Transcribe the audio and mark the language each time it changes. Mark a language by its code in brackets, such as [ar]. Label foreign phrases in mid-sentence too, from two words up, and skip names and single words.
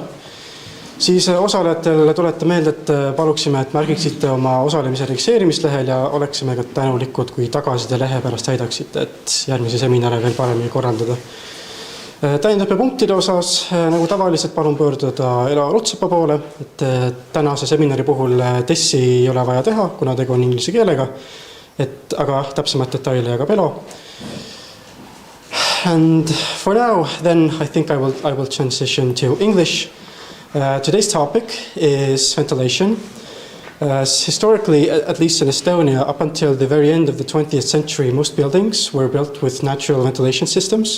[et] Siis osalejatele tulete meelde, et paluksime, et märgiksite oma osalemise registreerimislehel ja oleksime ka tänulikud, kui tagasiside lehe pärast täidaksite, et järgmise seminari veel paremini korraldada. Täiendõppepunktide osas, nagu tavaliselt palun pöörduda Elo Rutsepa poole, et tänase seminari puhul tessi ei ole vaja teha, kuna tegu on inglise keelega, aga täpsemad detaile jagab Elo. [en] And for now, then I think I will transition to English. Today's topic is ventilation. Historically, at least in Estonia, up until the very end of the 20th century, most buildings were built with natural ventilation systems.